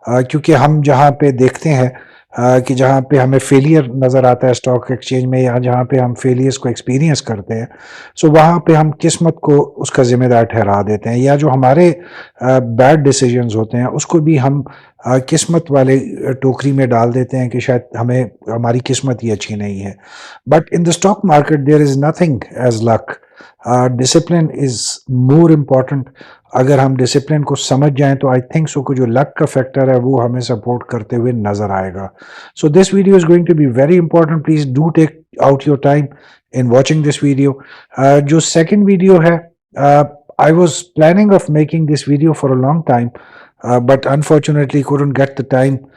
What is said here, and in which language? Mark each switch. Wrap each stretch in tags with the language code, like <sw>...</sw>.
<ur>کیونکہ ہم جہاں پہ دیکھتے ہیں کہ جہاں پہ ہمیں فیلئر نظر آتا ہے اسٹاک ایکسچینج میں, یا جہاں پہ ہم فیلئرس کو ایکسپیرینس کرتے ہیں, سو وہاں پہ ہم قسمت کو اس کا ذمہ دار ٹھہرا دیتے ہیں, یا جو ہمارے بیڈ ڈیسیجنز ہوتے ہیں اس کو بھی ہم قسمت والے ٹوکری میں ڈال دیتے ہیں کہ شاید ہماری قسمت ہی اچھی نہیں ہے.</ur> <en>But in the stock market there is nothing as luck. Discipline is more important.</en> <ur>اگر ہم ڈسپلن کو سمجھ جائیں تو</ur> <en>I think so</en> <ur>کہ جو لک کا فیکٹر ہے وہ ہمیں سپورٹ کرتے ہوئے نظر آئے گا.</ur> <en>So this video is going to be very important. Please do take out your time in watching this video.</en> <ur>جو سیکنڈ ویڈیو ہے,</ur> <en>I was planning of making this video for a long time but unfortunately couldn't get the time.</en>